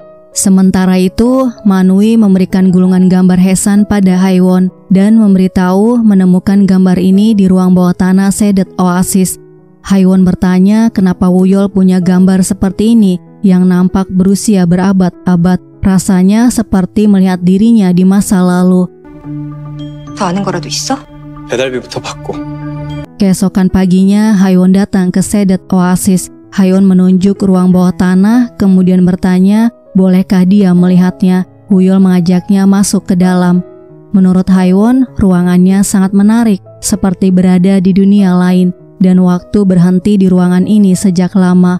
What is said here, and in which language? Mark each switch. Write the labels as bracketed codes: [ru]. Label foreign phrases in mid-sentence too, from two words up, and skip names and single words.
[id] Sementara itu, Manui memberikan gulungan gambar Hesan pada Haiwon dan memberitahu menemukan gambar ini di ruang bawah tanah Sedet Oasis. Haiwon bertanya kenapa Wuyol punya gambar seperti ini yang nampak berusia berabad-abad. Rasanya seperti melihat dirinya di masa lalu. [ko] 더 아는 거라도 있어? 배달비부터 받고. [id] Keesokan paginya, Haiwon datang ke Sedet Oasis. Haiwon menunjuk ruang bawah tanah, kemudian bertanya, bolehkah dia melihatnya? Wuyol mengajaknya masuk ke dalam. Menurut Haiwon, ruangannya sangat menarik, seperti berada di dunia lain, dan waktu berhenti di ruangan ini sejak lama.